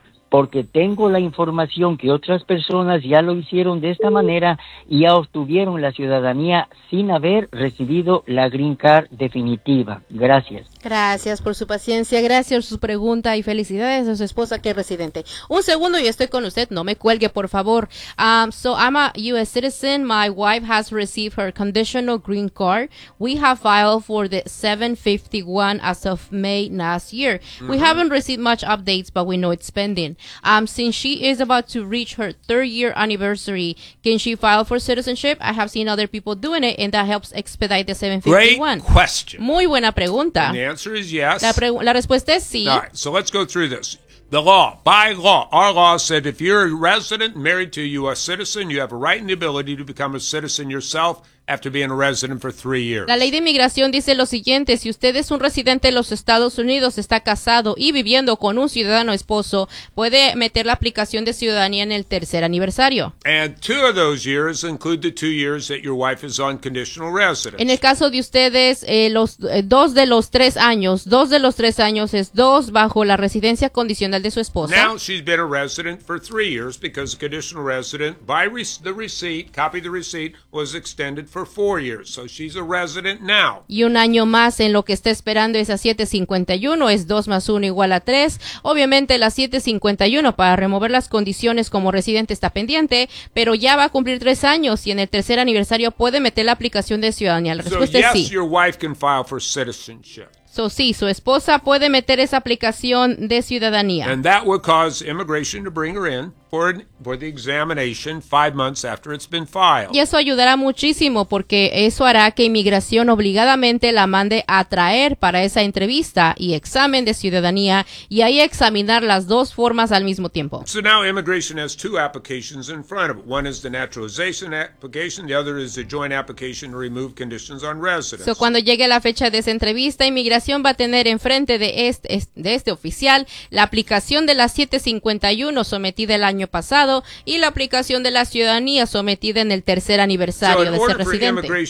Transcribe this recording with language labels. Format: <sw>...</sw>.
<es>Porque tengo la información que otras personas ya lo hicieron de esta manera y ya obtuvieron la ciudadanía sin haber recibido la green card definitiva. Gracias. Gracias por su paciencia, gracias por su pregunta y felicidades a su esposa que es residente. Un segundo, yo estoy con usted, no me cuelgue, por favor.</es> <en>So I'm a U.S. citizen, my wife has received her conditional green card. We have filed for the 751 as of May last year. Mm-hmm. We haven't received much updates, but we know it's pending. Since she is about to reach her third year anniversary, can she file for citizenship? I have seen other people doing it, and that helps expedite the 751. Great question.</en> <es>Muy buena pregunta.</es> <en>Yeah. The answer is yes.</en> <es>La respuesta es sí.</es> <en>All right, so let's go through this. The law, by law, our law said if you're a resident married to a U.S. citizen, you have a right and the ability to become a citizen yourself after being a resident for 3 years.</en> <es>La ley de inmigración dice lo siguiente, si usted es un residente de los Estados Unidos, está casado y viviendo con un ciudadano esposo, puede meter la aplicación de ciudadanía en el tercer aniversario.</es> <en>And 2 of those years include the 2 years that your wife is on conditional residence.</en> <es>En el caso de ustedes, dos de los tres años es 2 bajo la residencia condicional de su esposa.</es> <en>Now she's been a resident for 3 years because a conditional resident by the receipt was extended for 4 years, so she's a resident now.</en> <es>Y un año más en lo que está esperando es a 751, es 2 más 1 igual a 3. Obviamente la 751 para remover las condiciones como residente está pendiente, pero ya va a cumplir 3 años y en el tercer aniversario puede meter la aplicación de ciudadanía. La respuesta es sí.</es> <en>Your wife can file for citizenship.</en> <es>So, sí, su esposa puede meter esa aplicación de ciudadanía.</es> <en>And that would cause immigration to bring her in for the examination 5 months after it's been filed.</en> <es>Y eso ayudará muchísimo porque eso hará que inmigración obligadamente la mande a traer para esa entrevista y examen de ciudadanía y ahí examinar las dos formas al mismo tiempo.</es> <en>So now immigration has 2 applications in front of it. One is the naturalization application, the other is the joint application to remove conditions on residence.</en> <es>So cuando llegue la fecha de esa entrevista, inmigración va a tener enfrente de este oficial la aplicación de la 751 sometida al año pasado y la aplicación de la ciudadanía sometida en el tercer aniversario de ser residente.</es>